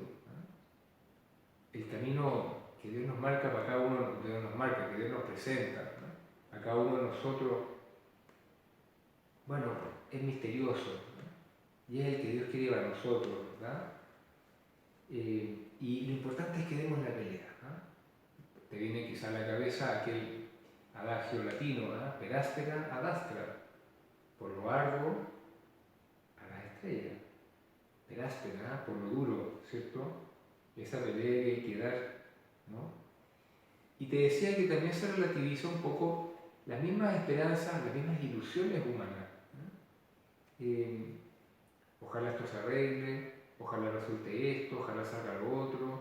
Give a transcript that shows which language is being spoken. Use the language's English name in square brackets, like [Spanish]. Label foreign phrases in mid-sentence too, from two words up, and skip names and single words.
[Spanish] El camino que Dios nos marca para cada uno, Dios nos marca, que Dios nos presenta a cada uno de nosotros, bueno, es misterioso, ¿no? Y es el que Dios quiere para nosotros, ¿verdad? Y lo importante es que demos la pelea, ¿no? Te viene quizá a la cabeza aquel adagio latino, ¿no? [Latin] Per aspera ad astra, [Spanish] por lo arduo a la estrella. [Latin] Per aspera, [Spanish] por lo duro, ¿cierto? Esa pelea que hay que dar, ¿no? Y te decía que también se relativiza un poco las mismas esperanzas, las mismas ilusiones humanas, ¿no? Ojalá esto se arregle, ojalá resulte esto, ojalá salga lo otro.